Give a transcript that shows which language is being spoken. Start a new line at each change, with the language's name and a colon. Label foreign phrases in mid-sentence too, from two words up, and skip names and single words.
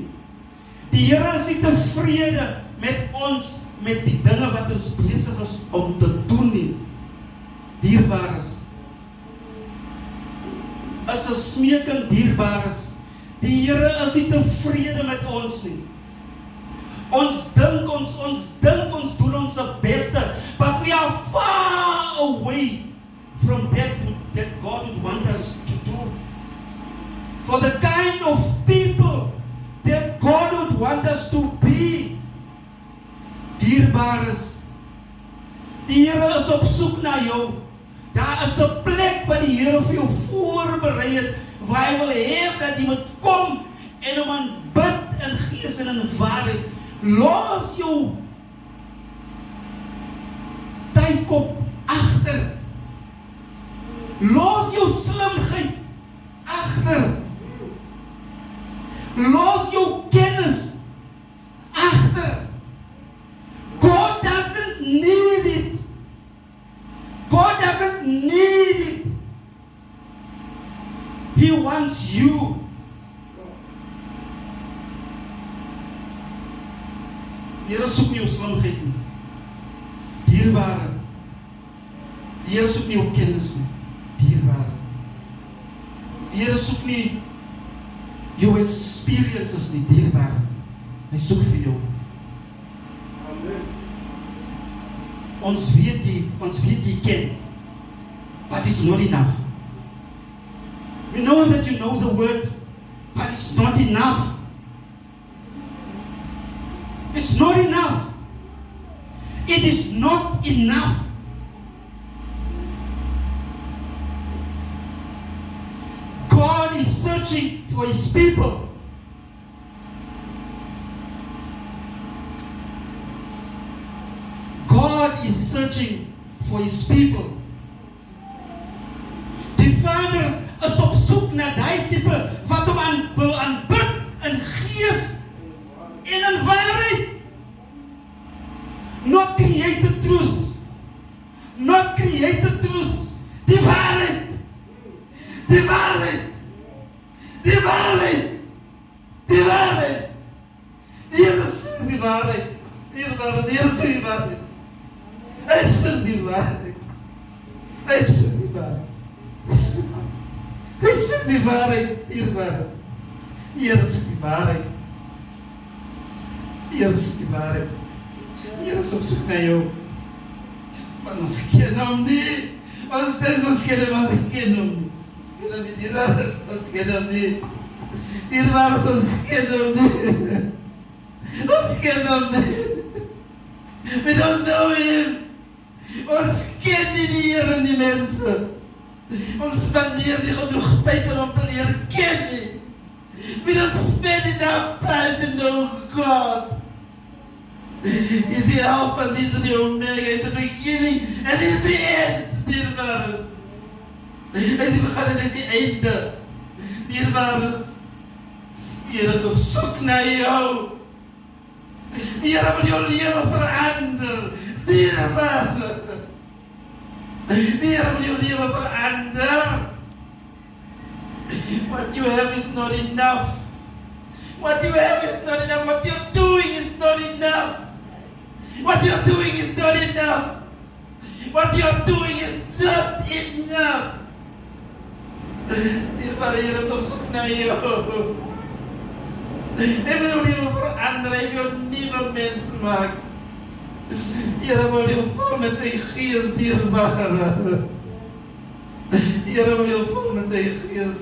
Afrikaans: Die Here is nie tevrede met ons, met die dinge wat ons besig is om te doen nie. Dierbares, is 'n smeking, dierbares. Die Here is nie tevrede met ons nie. Ons dink ons doen ons beste,
English: but we are far away from that God would want us to do. For the kind of people that God would want us to be.
Afrikaans: Dierbares, die Here is op soek na jou. Daar is 'n plek wat die Here vir jou voorberei het, waar hy wil hê dat jy moet kom en hom aanbid in gees en in waarheid. Los jou tydkop agter. Los jou slimheid agter. Los jou kennis agter.
English: God doesn't need it. God doesn't need it. He wants you.
Afrikaans: Here soek nie jou slimheid nie. Dierbare, Die Here soek nie jou kennis nie, dierbare. Die Here soek nie jou experiences nie, dierbare. Hy soek vir jou. Ons weet jy ken,
English: but it's not enough. We know that you know the word, but it's not enough. It's not enough. It is not enough. God is searching for His people. God is searching for His people.
Afrikaans: Die Vader is op soek na die tipe wat hom wil aanbid in gees en in waarheid.
English: Not created truths. Not created truths.
Afrikaans: Die waarheid. Die waarheid. Die waarheid. Die waarheid. Die Here sê die waarheid. Die Here sê die waarheid. Hy sê die waarheid. Hy sê die waarheid. Hy sê die waarheid. Die waarheid. Die Here sê die waarheid. Die Here sê die waarheid. Die Here is op soek na jou. Maar ons ken hom nie. Ons dink ons ken hom, ons ken hom nie. Ons ken hom nie, die waar is, ons ken hom nie. Die waar is, ons ken hom nie. Ons ken hom nie.
English: We don't know him.
Afrikaans: Ons ken nie die Here en die mense. Ons spandeer nie genoeg tyd om te leer ken nie.
English: We don't spend enough time to know God.
Afrikaans: Is die Alpha en is die Omega,
English: is the beginning and is the end,
Afrikaans: dierbares. Is die begin en is die einde, dierbares. Die Here is op soek na jou. Die Here wil jou lewe verander, dierbares. Die Here wil jou lewe verander.
English: What you have is not enough. What you have is not enough. What you're doing is not enough. What you're doing is not enough. What you're doing is not enough.
Afrikaans: Dierbare Here is op soek na jou. Hy wil jou lewe verander. Hy wil jou nuwe mens maak. Here wil jou vul met sy gees, dierbare. Here wil jou vul met sy gees.